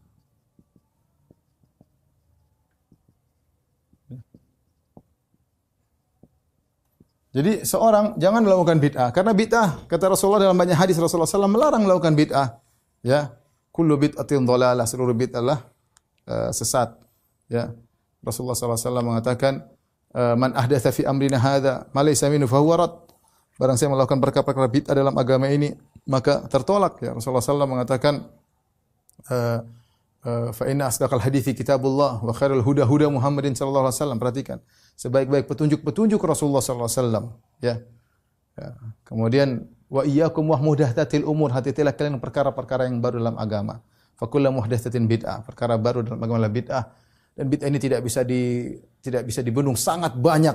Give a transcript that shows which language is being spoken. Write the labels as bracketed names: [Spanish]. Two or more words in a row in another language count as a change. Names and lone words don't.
[Indonesian] Jadi seorang jangan melakukan bid'ah, karena bid'ah kata Rasulullah dalam banyak hadis Rasulullah SAW melarang melakukan bid'ah. Ya, [Arabic] كل بدعة ضلالة, [Indonesian] seluruh bid'ah sesat. Ya, Rasulullah SAW mengatakan, [Arabic] من أحدث في أمرنا هذا ما ليس منه فهو رد. [Indonesian] Barang siapa melakukan perkara-perkara bid'ah dalam agama ini maka tertolak. Ya, Rasulullah SAW mengatakan, [Arabic] فإن أصدق الحديث كتاب الله وخير الهدى هدى محمد صلى الله عليه وسلم. [Indonesian] Perhatikan, sebaik-baik petunjuk Rasulullah [Arabic] صلى الله عليه وسلم, [Indonesian] ya. Kemudian [Arabic] وإياكم ومحدثات الأمور, [Indonesian] hati-hatilah kalian perkara-perkara yang baru dalam agama. [Arabic] فكل محدثة بدعة, [Indonesian] perkara baru dalam agama adalah bid'ah, dan bid'ah ini tidak bisa dibendung, sangat banyak.